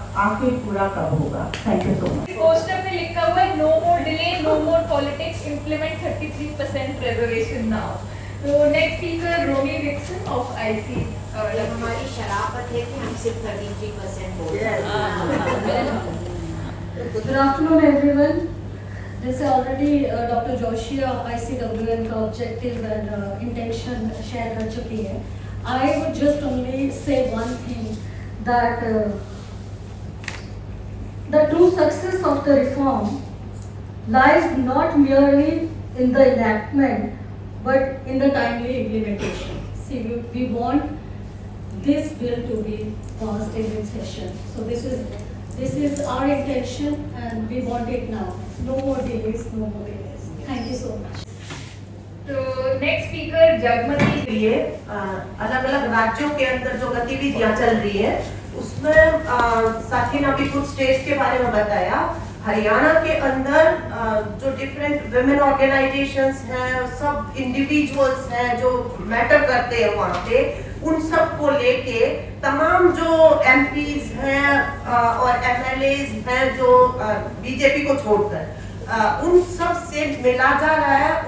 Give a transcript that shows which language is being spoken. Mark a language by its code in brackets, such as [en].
[hi] आखिर पूरा कब होगा? [en] Thank you so much. [hi] Poster पे लिखा हुआ है [en] No more delay, no more politics, implement 33% reservation now. तो next speaker Romi Wickson of IC। [hi] हमारी शराफत है कि हम सिर्फ 33% बोल रहे हैं। [en] Good afternoon, everyone. जैसे already Dr. [hi] Joshia ICWN का [en] objective and intention [hi] share कर चुकी है. [en] I would just only say one thing, that the true success of the reform lies not merely in the enactment, but in the timely implementation. See, we want this bill to be passed in this session. So this is This is our intention and we want it now. No more delays, no more delays. Thank you so much. [hi] तो next speaker Jagmati लिए अलग अलग राज्यों के अंदर जो गतिविधियां चल रही है उसमें साथी ने अभी कुछ स्टेट्स के बारे में बताया। हरियाणा के अंदर जो डिफरेंट वुमेन ऑर्गेनाइजेशंस हैं, सब इंडिविजुअल्स हैं जो मैटर करते हैं वहाँ पे, उन सब को लेके तमाम जो एमपीज हैं और एमएलएज हैं जो बीजेपी को छोड़कर उन सब से मिला जा रहा है।